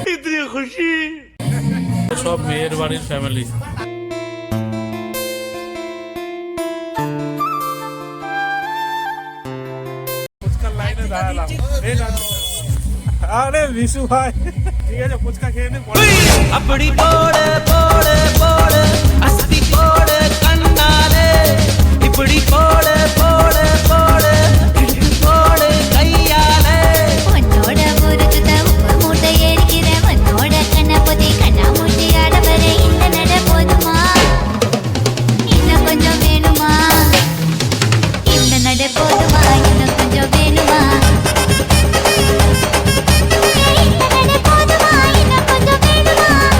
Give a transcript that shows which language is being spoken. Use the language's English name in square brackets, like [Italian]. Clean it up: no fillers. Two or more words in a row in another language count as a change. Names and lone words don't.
[Hindi] इतनी खुशी। [Bangla] সব মেয়ের বাড়ির ফ্যামিলি। ফুচকার লাইনে দাঁড়ালাম। এই দাঁড়ালাম। আরে বিশু ভাই, ঠিক আছে ফুচকা খেয়ে নে পরে। [Tamil] அப்படி போடு போடு போடு அஸ்தி போடு கண்ணாலே இப்படி போடு போடு போடு இழுத்து போடு கையாலே உன்னோட முறுக்குத உப்பு மூட்டை ஏறிக்கிற உன்னோட கண்ணபொதி கண்ணா மூட்டி ஆடவர இந்த நட போதுமா இன்னும் கொஞ்சம் வேணுமா இந்த நட போதுமா இன்னும் கொஞ்சம் வேணுமா இந்த நட போதுமா இன்னும் கொஞ்சம் வேணுமா